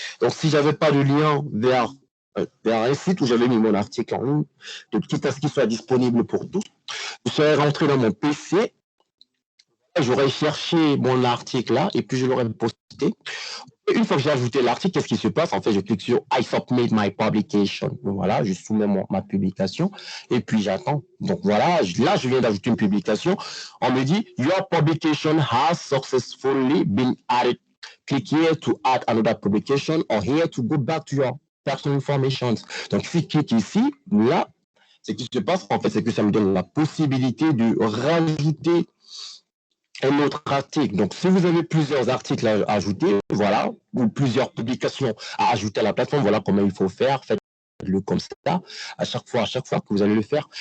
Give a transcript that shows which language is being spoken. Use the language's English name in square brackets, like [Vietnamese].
[French] Donc, si j'avais pas de lien vers un site où j'avais mis mon article en ligne, de quitte à ce qu'il soit disponible pour tous, je serais rentré dans mon PC, j'aurais cherché mon article là, et puis je l'aurais posté. Une fois que j'ai ajouté l'article, qu'est-ce qui se passe? En fait, je clique sur [English] I submit my publication. [French] Voilà, je soumets ma publication et puis j'attends. Donc voilà, là, je viens d'ajouter une publication. On me dit, [English] Your publication has successfully been added. Click here to add another publication or here to go back to your personal information. [French] Donc, si je clique ici, là, ce qui se passe, en fait, c'est que ça me donne la possibilité de rajouter un autre article. Donc, si vous avez plusieurs articles à ajouter, voilà, ou plusieurs publications à ajouter à la plateforme, voilà comment il faut faire. Faites-le comme ça, à chaque fois que vous allez le faire.